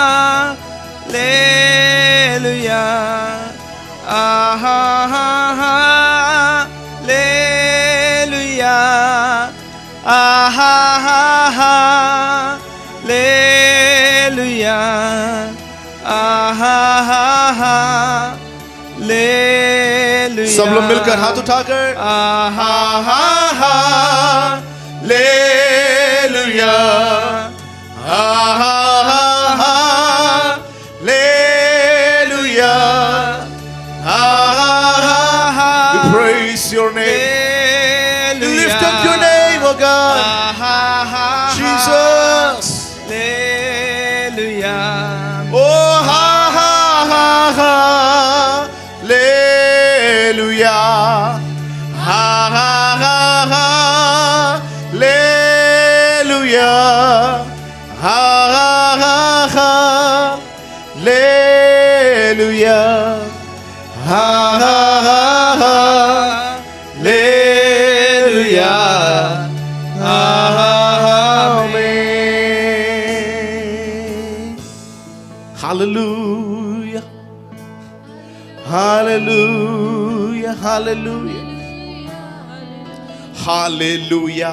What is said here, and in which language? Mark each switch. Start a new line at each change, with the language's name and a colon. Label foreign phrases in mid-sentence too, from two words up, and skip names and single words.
Hindi: लेलुया, आहा हा हा लेलुया, आहा हा हा लेलुया, आहा हा हा लेलुया। सब लोग मिलकर हाथ उठाकर आहा हा हा लेलुया, आहा हा हा लेलुया, आहा हा हा।
English: We praise your name. We lift up your name, oh God. Jesus. Alleluia. Oh ha ha ha ha Alleluia. Ha ha ha ha Alleluia. Ha ha ha ha Alleluia. Ha ha ha ha Alleluia. Amen. Hallelujah. Hallelujah. Hallelujah. Hallelujah.